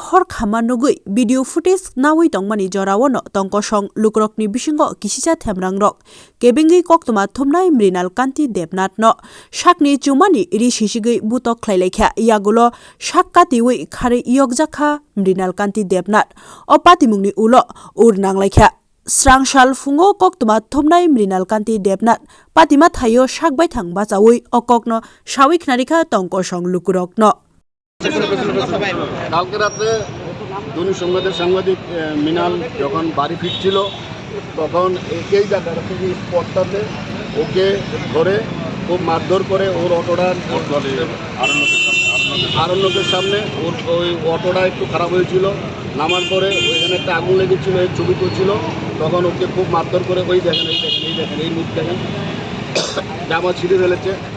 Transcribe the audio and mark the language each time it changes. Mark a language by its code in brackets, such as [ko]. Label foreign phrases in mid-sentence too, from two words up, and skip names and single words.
[trp] hor khama nugui video footage nawi tongmani jorawo no tongkosong lukrokni bisingo kisisa themrang rok kebengi koktoma thumnai mrinal kanti debnat no shakni chumani ri sisigui butok khlailekha yagulo shakkatiwi khare yokjakha mrinal kanti debnat opatimungni ulo urnanglaikha Srangshal fungo koktoma thumnai mrinal kanti debnat patima thayo shakbai thangba chawi okokno shawik narikha tongkosong lukurok no [bn] কালকে রাতে দৈনিক সংবাদের সাংবাদিক মিনাল যখন বাড়ি ফিরছিল তখন এই জায়গাটা থেকে স্পটটাতে ওকে ধরে খুব মারধর করে ওর অটোটা আরণ্যকের সামনে ওর ওই অটোটা একটু খারাপ হয়েছিল নামার পরে ওইখানে একটা আগুন লেগেছিল এই ছবি করছিল তখন ওকে খুব মারধর করে ওই দেখেন এই মুখ দেখেন জামা ছিঁড়ে ফেলেছে